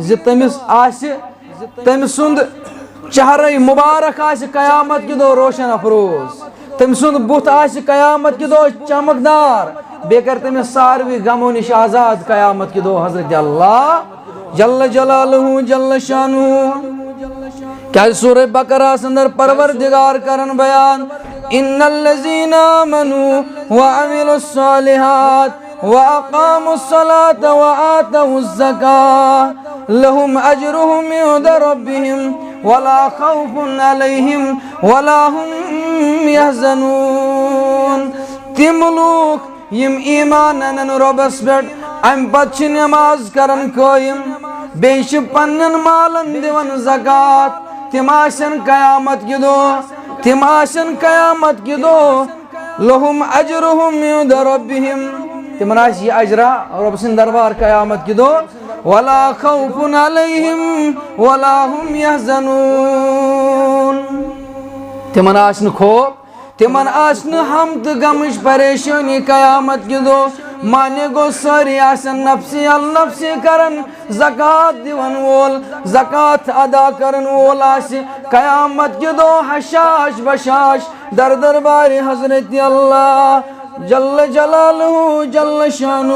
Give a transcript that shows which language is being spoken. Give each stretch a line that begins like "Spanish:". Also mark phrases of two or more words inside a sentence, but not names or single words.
Kashmiri: زِ تٔمِس آسہِ تٔمۍ سُنٛد چہرے مُبارک آسہِ قیامت کہِ دۄہ روشن افروز تٔمۍ سُنٛد بُتھ آسہِ قیامت کہِ دۄہ چمکدار بیٚیہِ کرِ تٔمِس ساروٕے غمو نِش آزاد قیامت کہِ دۄہ حضرت اللہ
Arabic: جل جلالہ جل شانہ
Kashmiri: کیٛازِ سورہ بقرہس اندر پروردگار کران بیان
Arabic: ان الذین آمنوا وعملوا الصالحات واقاموا الصلاة وآتوا الزکاة لهم أجرهم عند ربهم ولا خوف عليهم ولا هم يحزنون.
Kashmiri: تم لوک یم ایمان انن ربس پٮ۪ٹھ امہِ پتہٕ چھِ نماز کران قٲیِم بیٚیہِ چھِ پننٮ۪ن مالن دِوان زکات. تِم آسن قیامت کہِ دۄہ
Arabic: لہم اجرہم عند ربہم
Kashmiri: تمن آسہِ یہِ اجرا رۄب سٕنٛدِ دربار قیامت کہِ دۄہ
Arabic: ولا خوف علیہم ولا هم یحزنون.
Kashmiri: تمن آسہِ نہٕ خوف تمن آسہِ نہٕ ہم تہٕ غمٕچ پریشٲنی قیامت کہِ دۄہ. مانے گوٚو سٲری آسن
Arabic: نفسی النفسی
Kashmiri: کرن زکات دِوان وول زکات ادا کرن وول آسہِ قیامت کہِ دۄہ حشاش بشاش در دربار حضرت اللہ
Arabic: جل جلالہ جل شانہ.